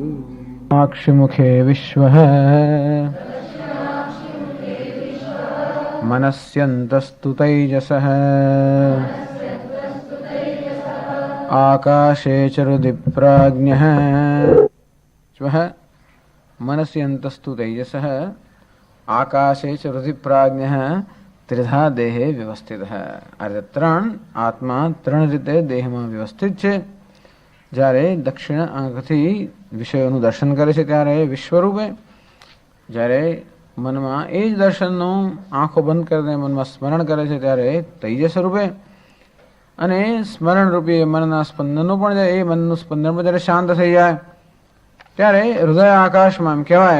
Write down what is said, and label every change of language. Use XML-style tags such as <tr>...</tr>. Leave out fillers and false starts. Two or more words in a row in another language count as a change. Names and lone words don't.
<sa>साक्षिमुखे विश्वः मनस्यन्तस्तु तैजसः आकाशे चरुदि प्राज्ञः श्वः मनस्यन्तस्तु तैजसः आकाशे चरुदि प्राज्ञः त्रिधा देहे व्यवस्थितः।</sa> <gu>આ ત્રણ આત્મા ત્રણ રીતે દેહમાં વ્યવસ્થિત છે. જ્યારે દક્ષિણ આંખથી વિષયોનું દર્શન કરે છે ત્યારે વિશ્વરૂપે, જ્યારે મનમાં એ જ દર્શનનું આંખો બંધ કરીને મનમાં સ્મરણ કરે છે ત્યારે તૈજસ રૂપે, અને સ્મરણ રૂપે મનના સ્પંદનનું પણ એ મનનું સ્પંદન પણ જ્યારે શાંત થઈ જાય ત્યારે હૃદય આકાશમાં એમ કહેવાય.</gu>